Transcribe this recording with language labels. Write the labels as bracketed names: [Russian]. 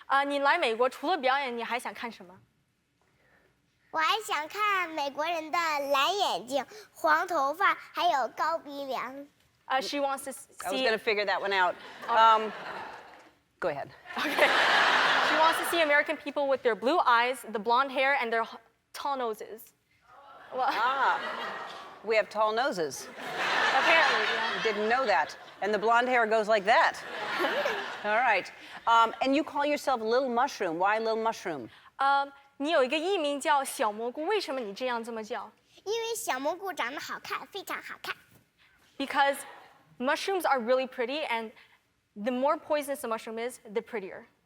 [Chinese] 你来美国除了表演，你还想看什么？我还想看美国人的蓝眼睛、黄头发，还有高鼻梁。 [English] She wants to I was see. going to figure that one out. Go ahead. She wants to see American people with their blue eyes, the blonde hair, and their tall noses. Well, Ah, we have tall noses. Didn't know that. And the blonde hair goes like that. All right. And you call yourself Little Mushroom. Why Little Mushroom? [Chinese] 你有一个艺名叫小蘑菇，为什么你这样这么叫因为小蘑菇长得好看，非常好看。 [English] ？Because mushrooms are really pretty, and the more poisonous the mushroom is, the prettier.